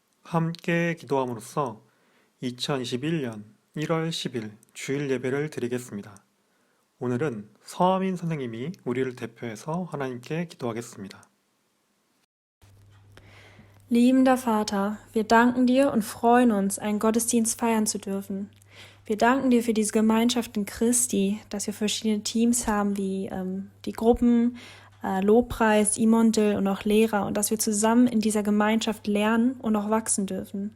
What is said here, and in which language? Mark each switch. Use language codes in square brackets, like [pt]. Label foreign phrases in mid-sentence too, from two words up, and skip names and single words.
[ko] 함께 기도함으로써 2021년 1월 10일 주일 예배를 드리겠습니다. 오늘은 서하민 선생님이 우리를 대표해서 하나님께 기도하겠습니다. [de] Liebender Vater, wir danken dir und freuen uns, einen Gottesdienst feiern zu dürfen. Wir danken dir für diese Gemeinschaft in Christi, dass wir verschiedene Teams haben, wie die Gruppen, Lobpreis, Imondel und auch Lehrer, und dass wir zusammen in dieser Gemeinschaft lernen und auch wachsen dürfen.